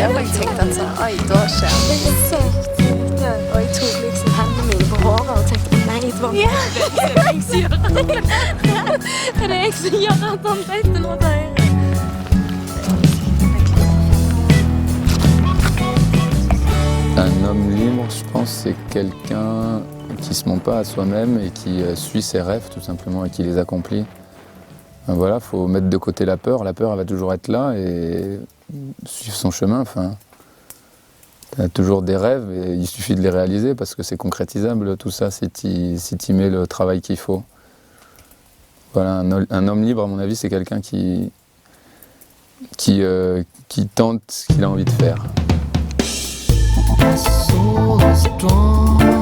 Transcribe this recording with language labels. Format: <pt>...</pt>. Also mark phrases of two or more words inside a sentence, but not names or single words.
<no>Og jeg tenkte at sånn, oi, da skjer det. Exakt. Ja, og jeg tok liksom hendene mine på håret og tenkte, nei, det var Ja, det er jeg som gjør det. Det er jeg som gjør at han vet det nå til høyre.</no> <fr>Un homme libre, je pense, c'est quelqu'un qui se ment pas à soi-même et qui suit ses rêves tout simplement et qui les accomplit. Voilà, faut mettre de côté la peur. La peur, elle va toujours être là et suivre son chemin. Enfin, t'as toujours des rêves et il suffit de les réaliser parce que c'est concrétisable tout ça si t'y mets le travail qu'il faut. Voilà, un homme libre, à mon avis, c'est quelqu'un qui tente ce qu'il a envie de faire.</fr> <en>So strong.</en>